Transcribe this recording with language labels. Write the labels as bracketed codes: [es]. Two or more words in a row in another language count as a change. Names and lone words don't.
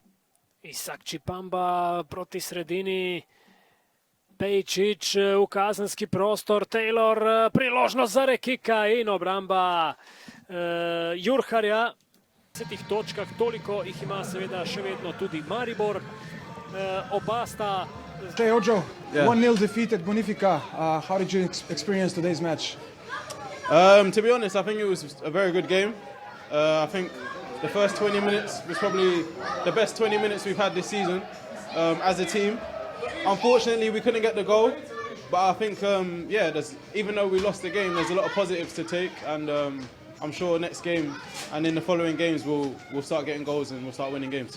[sl] Isak Čipamba proti sredini, Pejičič v kazenski prostor, Taylor, priložnost za Rekika in obramba Jurharja. V 10 točkah, toliko jih ima seveda še vedno tudi Maribor. Oba sta... [en] Hey Ojo, 1-0 defeat at Bonifica. How did you experience today's match? To be honest, I think it was a very good game. I think the first 20 minutes was probably the best 20 minutes we've had this season as a team. Unfortunately, we couldn't get the goal, but I think, even though we lost the game, there's a lot of positives to take, and I'm sure next game and in the following games we'll start getting goals and we'll start winning games.